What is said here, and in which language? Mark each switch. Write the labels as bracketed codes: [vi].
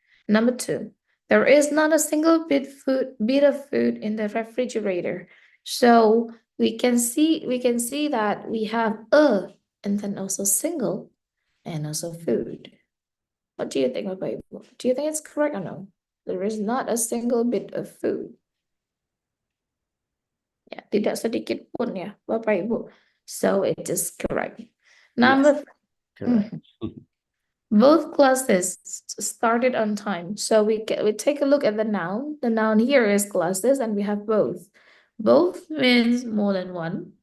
[en] Number 2, there is not a single bit of food in the refrigerator. So we can see that we have a and then also single and also food. What do you think, Bapak Ibu? Do you think it's correct or no? There is not a single bit of food. [id] Ya, tidak sedikit pun ya, Bapak Ibu. [en] So it is correct. Number Correct. Both classes started on time. So we take a look at the noun. The noun here is classes and we have both. Both means more than one.